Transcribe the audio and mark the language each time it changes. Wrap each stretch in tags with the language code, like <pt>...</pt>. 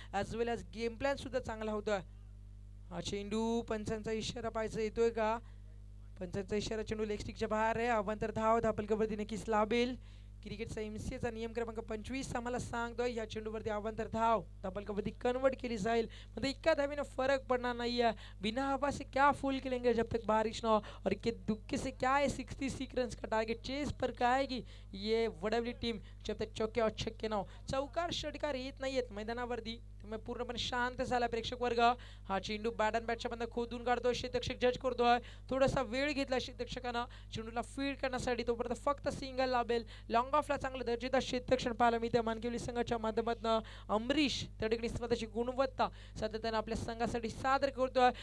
<en>as well as</en> <mr>game plan सुद्धा चांगला होता. हा चेंडू पंचांचा इशारा पाहायचा येतोय का. पंचांचा इशारा. चेंडू लेग स्टिकच्या बाहेर आहे. अवांतर धाव धापलकावरती नक्कीच लाभेल. क्रिकेटचा एमसीएचा नियम क्रमांक 25 आम्हाला सांगतोय या चेंडूवरती अवांतर धाव डबल कबड्डी कन्वर्ट केली जाईल म्हणजे इतका धावीने फरक पडणार</mr> <hi>नहीं है। बिना हवा से क्या फूल खिलेंगे जब तक बारिश ना हो और इक्के दुक्के से क्या है 66 रन का टारगेट चेस पर आएगी ये वडवली टीम जब तक चौके और छक्के ना हो।</hi> <mr>चौकार षटकार येत नाही आहेत मैदानावरती तुम्ही पूर्णपणे शांत झाला प्रेक्षक वर्ग। हा चेंडू बॅट अँड बॅटच्या बंद खोदून काढतोय क्षेत्ररक्षक जज करतोय थोडासा वेळ घेतला क्षेत्ररक्षकानं चेंडूला फील्ड करण्यासाठी तोपर्यंत फक्त सिंगल लाभेल लॉंग ऑफला चांगलं दर्जेदार क्षेत्ररक्षण पाहायला मिळते मानकवली संघाच्या माध्यमातून अमरीश त्या ठिकाणी स्वतःची गुणवत्ता सातत्याने आपल्या संघासाठी सादर करतोय।</mr>